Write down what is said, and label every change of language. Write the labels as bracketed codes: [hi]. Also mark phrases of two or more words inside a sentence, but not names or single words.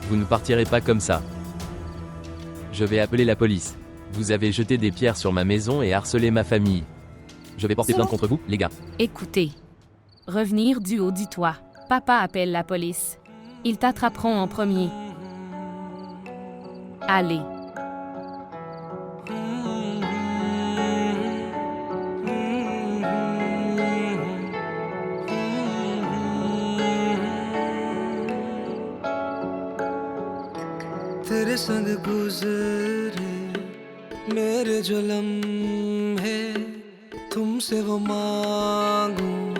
[fr] Vous ne partirez pas comme ça. Je vais appeler la police. Vous avez jeté des pierres sur ma maison et harcelé ma famille. Je vais porter plainte contre vous, les gars. Écoutez. Revenir du haut du toit. Papa appelle la police. Ils t'attraperont en premier. Allez. [hi] तेरे संग गुजरे मेरे जो लम्हे तुमसे वो मांगूं